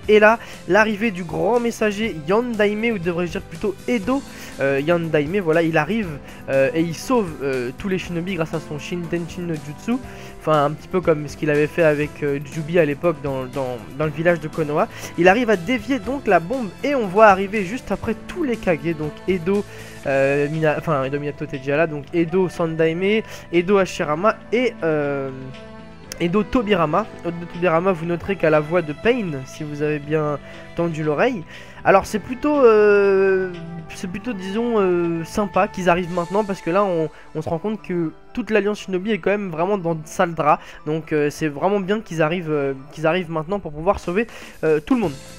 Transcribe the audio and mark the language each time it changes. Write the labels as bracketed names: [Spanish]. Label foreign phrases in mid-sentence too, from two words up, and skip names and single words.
[French] Et là, l'arrivée du grand messager Yandaime, ou devrais-je dire plutôt Edo Yandaime, voilà, il arrive et il sauve tous les shinobi grâce à son Shintenchin no Jutsu. Enfin, un petit peu comme ce qu'il avait fait avec Jubi à l'époque dans le village de Konoha. Il arrive à dévier donc la bombe et on voit arriver juste après tous les Kage, donc Edo, Edo Minato Tejala, donc Edo Sandaime, Edo Hashirama et Edo Tobirama. Edo Tobirama, vous noterez qu'à la voix de Pain, si vous avez bien tendu l'oreille. Alors c'est plutôt disons sympa qu'ils arrivent maintenant, parce que là on se rend compte que toute l'alliance shinobi est quand même vraiment dans de sales draps. Donc c'est vraiment bien qu'ils arrivent maintenant pour pouvoir sauver tout le monde.